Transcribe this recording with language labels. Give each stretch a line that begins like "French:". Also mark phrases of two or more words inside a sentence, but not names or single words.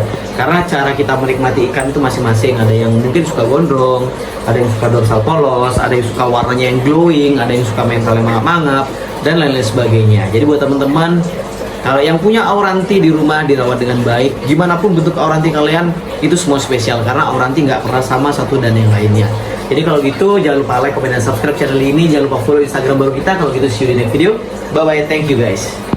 Indonesian: Karena cara kita menikmati ikan itu masing-masing. Ada yang mungkin suka gondrong, ada yang suka dorsal polos, ada yang suka warnanya yang glowing, ada yang suka mentalnya mangap-mangap, dan lain-lain sebagainya. Jadi buat teman-teman, kalau yang punya auranti di rumah dirawat dengan baik, gimana pun bentuk auranti kalian itu semua spesial, karena auranti nggak pernah sama satu dan yang lainnya. Jadi kalau gitu jangan lupa
English: like, comment,
Indonesian: dan subscribe channel ini. Jangan lupa follow Instagram baru kita. Kalau gitu
English: see you di next video. Bye bye, thank you guys.